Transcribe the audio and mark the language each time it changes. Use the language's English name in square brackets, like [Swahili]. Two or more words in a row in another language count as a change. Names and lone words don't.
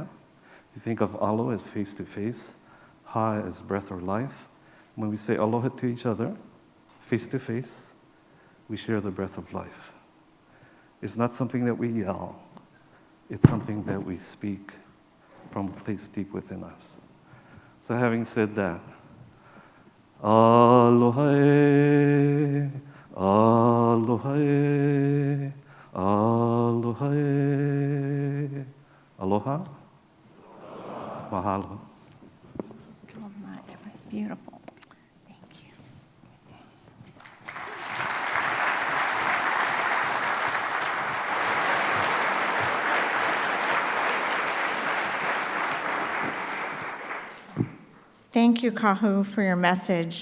[English] You think of alo as face-to-face, ha as breath or life. When we say aloha to each other, face-to-face, we share the breath of life. It's not something that we yell. It's something that we speak from a place deep within us. So having said that, [Hawaiian] aloha e, aloha e, aloha e. Aloha? Mahalo. [English] Thank you so much. It was beautiful. Thank you. Thank you, Kahu, for your message.